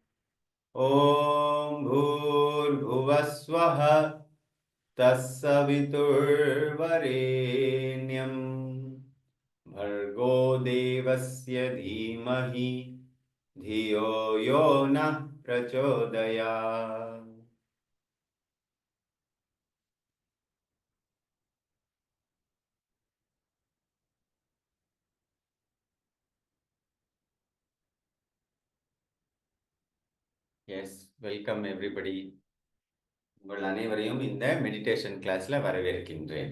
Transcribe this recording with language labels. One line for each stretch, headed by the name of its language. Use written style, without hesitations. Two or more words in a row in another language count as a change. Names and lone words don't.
Sanskrit: ॐ भूर्भुवस्वः तत्सवितुर्वरेण्यं भर्गो देवस्य धीमहि धियो यो नः प्रचोदयात्।
English: Yes, welcome everybody.
Tamil: உங்கள் அனைவரையும் இந்த
English: meditation classல
Tamil: வரவேற்கின்றேன்.